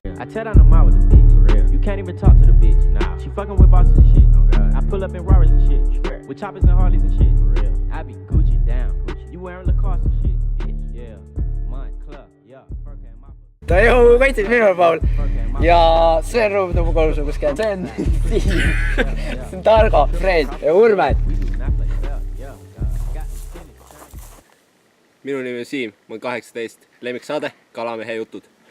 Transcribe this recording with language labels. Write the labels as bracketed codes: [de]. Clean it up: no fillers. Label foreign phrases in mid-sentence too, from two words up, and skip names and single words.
[en] tear down the mall with the bitch. For real. You can't even talk to the bitch. Nah. She fucking with bosses and shit. Oh God. I pull up in Rarers and shit. With choppers and Harleys and shit. For real. I be Gucci down. Gucci. You wearing Lacoste and shit. Bitch. Yeah. Montclair. Yeah. [et] ta ju kaitses minu pool ja see on Ruum number 3 kuskil. See on Siim, see on Targo, Fred ja Urme. Minu nimi on Siim, ma olen 18, lemmiksaade Kalamehe jutud.